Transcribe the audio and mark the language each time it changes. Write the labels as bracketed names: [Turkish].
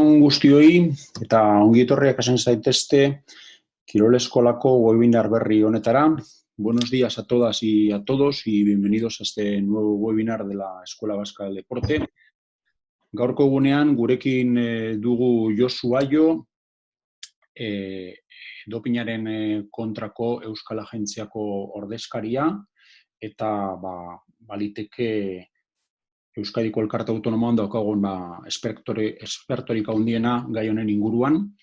[Basque] guztioi eta ongi etorriak esan zaitezte Kirol Eskolako webinar berri honetara. [Spanish] Buenos días a todas y a todos y bienvenidos a este nuevo webinar de la Escuela Vasca del Deporte. [Basque] Gaurko egunean gurekin dugu Josu Aio, dopinaren kontrako Euskal Agentziako ordezkaria eta baliteke Euskadiko Elkarte Autonomoan daukagun espertorik handiena gai honen inguruan.